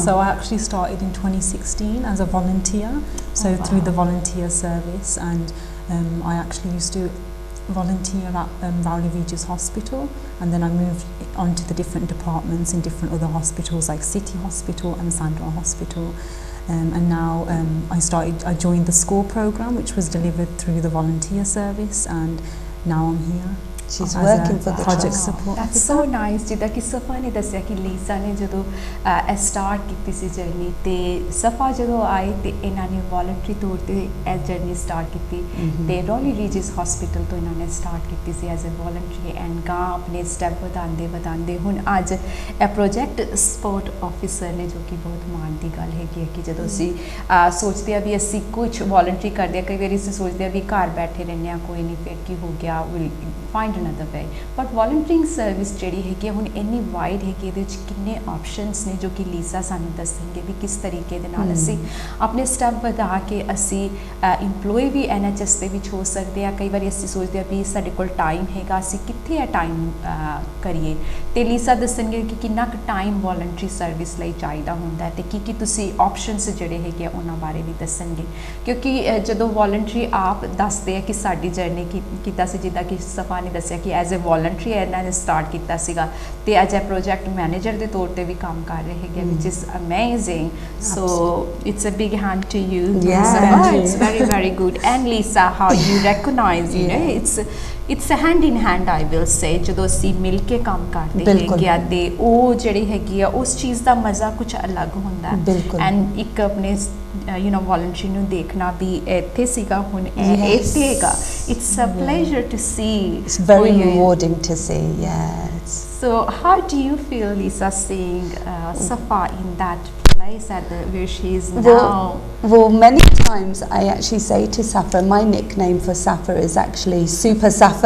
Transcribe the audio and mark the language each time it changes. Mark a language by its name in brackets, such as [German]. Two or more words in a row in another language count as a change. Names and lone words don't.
[English] So I actually started in 2016 as a volunteer, so through the volunteer service, and I actually used to volunteer at Rowley Regis Hospital, and then I moved on to the different departments in different other hospitals like City Hospital and Sandra Hospital. And now I joined the SCORE program, which was delivered through the volunteer service, and now I'm here. She's working for the project trust. support. That's so nice [Punjabi] ਜਿੱਦਾਂ ਕਿ ਸਫਾ ਨੇ ਦੱਸਿਆ ਕਿ ਲੀਸਾ ਨੇ ਜਦੋਂ ਸਟਾਰਟ ਕੀਤੀ ਸੀ ਜਰਨੀ ਤੇ ਸਫਾ ਜਦੋਂ ਆਏ ਤੇ ਇਹਨਾਂ ਨੇ ਵੋਲੰਟਰੀ ਤੌਰ ਤੇ ਇਹ ਜਰਨੀ ਸਟਾਰਟ ਕੀਤੀ ਤੇ ਰੌਲੀ ਰੀਜਿਸ ਹਸਪੀਟਲ ਤੋਂ ਇਹਨਾਂ ਨੇ ਸਟਾਰਟ ਕੀਤੀ ਸੀ [English] as a voluntary and [Punjabi] ਗਾਂ ਆਪਣੇ ਸਟੈਪ ਵਧਾਉਂਦੇ ਹੁਣ ਅੱਜ ਇਹ [English] project support officer [Punjabi] ਨੇ ਜੋ ਕਿ ਬਹੁਤ ਮਾਣ ਦੀ ਗੱਲ ਹੈਗੀ ਹੈ ਕਿ ਜਦੋਂ ਅਸੀਂ ਸੋਚਦੇ ਆ ਵੀ ਅਸੀਂ ਕੁਝ ਵੋਲੰਟਰੀ ਕਰਦੇ ਆ ਕਈ ਵਾਰੀ ਅਸੀਂ ਸੋਚਦੇ ਆ ਵੀ ਘਰ ਬੈਠੇ ਰਹਿੰਦੇ ਆ ਕੋਈ ਨਹੀਂ ਫਿਰ ਕੀ ਹੋ ਗਿਆ [English] will find another way, but volunteering service [Punjabi] ਜਿਹੜੀ ਹੈਗੀ ਹੁਣ ਇੰਨੀ ਵਾਈਡ ਹੈ ਕਿ ਇਹਦੇ ਵਿੱਚ ਕਿੰਨੇ ਆਪਸ਼ਨਸ ਨੇ ਜੋ ਕਿ ਲੀਸਾ ਸਾਨੂੰ ਦੱਸਣਗੇ ਵੀ ਕਿਸ ਤਰੀਕੇ ਦੇ ਨਾਲ ਅਸੀਂ ਆਪਣੇ ਸਟੈਪ ਵਧਾ ਕੇ ਅਸੀਂ ਇੰਪਲੋਈ ਵੀ NHS ਦੇ ਵਿੱਚ ਹੋ ਸਕਦੇ ਆ। ਕਈ ਵਾਰੀ ਅਸੀਂ ਸੋਚਦੇ ਆ ਵੀ ਸਾਡੇ ਕੋਲ ਟਾਈਮ ਹੈਗਾ ਅਸੀਂ ਕਿੱਥੇ ਆ ਟਾਈਮ ਕਰੀਏ ਤੇ ਲੀਸਾ ਦੱਸਣਗੇ ਕਿ ਕਿੰਨਾ ਕੁ ਟਾਈਮ [English] voluntary service [Punjabi] ਲਈ ਚਾਹੀਦਾ ਹੁੰਦਾ ਤੇ ਕੀ ਤੁਸੀਂ ਆਪਸ਼ਨਸ ਜਿਹੜੇ ਹੈਗੇ ਆ ਉਹਨਾਂ ਬਾਰੇ ਵੀ ਦੱਸਣਗੇ ਕਿਉਂਕਿ ਜਦੋਂ ਵੋਲੰਟਰੀ ਆਪ ਦੱਸਦੇ ਆ ਕਿ ਸਾਡੀ ਜਰਨੀ ਕੀਤਾ ਸੀ ਜਿੱਦਾਂ ਕਿ ਸਫਾ ਨੇ ਦੱਸਿਆ ਕਿ [English] as a voluntary [Punjabi] ਇਹਨਾਂ ਨੇ ਸਟਾਰਟ ਕੀਤਾ ਸੀਗਾ ਤੇ [English] as a project manager [Punjabi] ਦੇ ਤੌਰ ਤੇ ਵੀ ਕੰਮ ਕਰ ਰਹੇ ਹੈਗੇ [English] which is amazing. so it's a big hand to you. It's very good and Lisa how you recognize you know it's a hand in hand I will say [Punjabi] ਜਦੋਂ ਅਸੀਂ ਮਿਲ ਕੇ ਕੰਮ ਕਰਦੇ ਹੈਗੇ ਆ ਤੇ ਉਹ ਜਿਹੜੀ ਹੈਗੀ ਆ ਉਸ ਚੀਜ਼ ਦਾ ਮਜ਼ਾ ਕੁਝ ਅਲੱਗ ਹੁੰਦਾ ਐਂਡ ਇੱਕ ਆਪਣੇ [English] you know [Punjabi] ਵੋਲੰਟਰੀ ਨੂੰ ਦੇਖਣਾ ਵੀ ਇੱਥੇ ਸੀਗਾ ਹੁਣ ਇੱਥੇ ਹੈਗਾ [English] it's a pleasure to see. It's very rewarding to see. Yes. So how do you feel Lisa seeing Safa in that place nice at where she is now. Well, many times I actually say to Safa, my nickname for Safa is actually Super Safa.